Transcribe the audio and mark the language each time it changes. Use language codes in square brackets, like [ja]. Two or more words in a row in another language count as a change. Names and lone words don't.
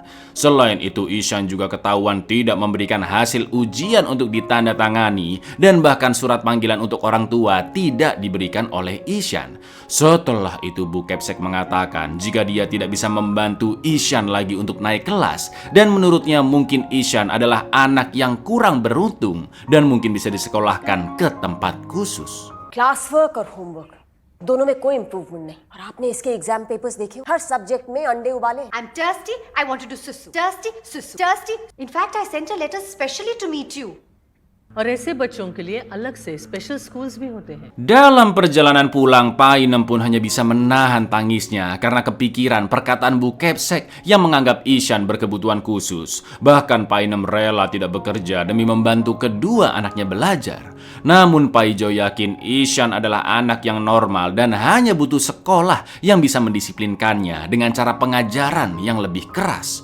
[id] Selain itu, Ishan juga ketahuan tidak memberikan hasil ujian untuk ditandatangani dan bahkan surat panggilan untuk orang tua tidak diberikan oleh Ishan. Setelah itu, Bu Kepsek mengatakan jika dia tidak bisa membantu Ishan lagi untuk naik kelas dan menurutnya mungkin Ishan adalah anak yang kurang beruntung dan mungkin bisa disekolahkan ke tempat khusus. [en] class work [hi] और होमवर्क दोनों में कोई इम्प्रूवमेंट नहीं। और आपने इसके [en] exam papers [hi] देखे? हर सब्जेक्ट में अंडे उबाले। [en] I'm thirsty. I want to do susu. Thirsty, susu. Thirsty. In fact, I sent a letter specially to meet you. [hi] और ऐसे बच्चों के लिए अलग से [en] special schools [hi] भी होते हैं. [id] Dalam perjalanan pulang, Painem pun hanya bisa menahan tangisnya karena kepikiran perkataan Bu Kepsek yang menganggap Ishan berkebutuhan khusus. Bahkan Painem rela tidak bekerja demi membantu kedua anaknya belajar. Namun Paijo yakin Ishan adalah anak yang normal dan hanya butuh sekolah yang bisa mendisiplinkannya dengan cara pengajaran yang lebih keras.